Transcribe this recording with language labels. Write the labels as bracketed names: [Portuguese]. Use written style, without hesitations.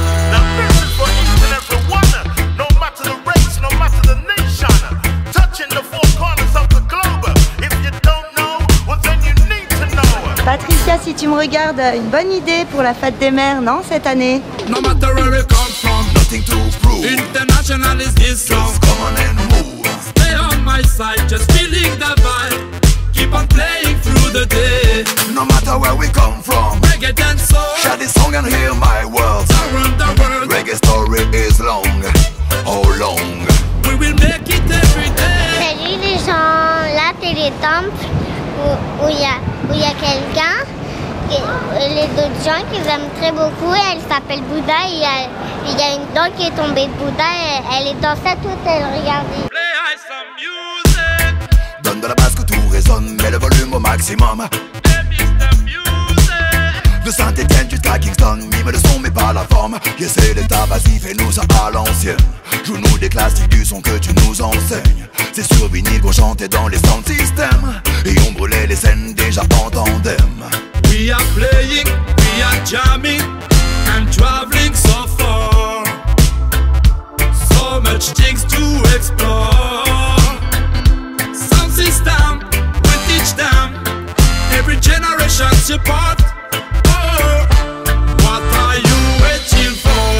[English] Now this is for each and every one, no matter the race, no matter the nation, touching the four corners of the globe. If you don't know, well then you need to know. [French] Patricia, si tu me regardes, une bonne idée pour la fête des mères, non, cette année? [English] No matter where we come from, Nothing to prove. international is this song. Just come on and move. Stay on my side, just feeling the vibe. Keep on playing through the day. No matter where we come from. Reggae and soul, Share this song and hear my words. around the world. Reggae story is long. How long? We will make it every day. [French] Salut les gens, là c'est les temples où il y a quelqu'un, et les autres gens qu'ils aiment très beaucoup, elle s'appelle Bouddha, il y a une dent qui est tombée de Bouddha, elle est dans sa toute, elle regarde. [English] Play some music. [French] Donne de la basse que tout résonne, mets le volume au maximum. [English] Let me the music. [French] De Saint-Étienne jusqu'à Kingston, mime le son mais pas la forme. Yeah, c'est l'état, vas-y fais-nous ça à l'ancienne. Joue-nous des classiques du son que tu nous enseignes. C'est sur vinyle qu'on chantait dans les sound systems. Et on brûlait les scènes déjà en tandem. [English] We are playing, we are jamming, and traveling so far. So much things to explore. Sound system, we teach them. Every generation's your part. Oh, what are you waiting for?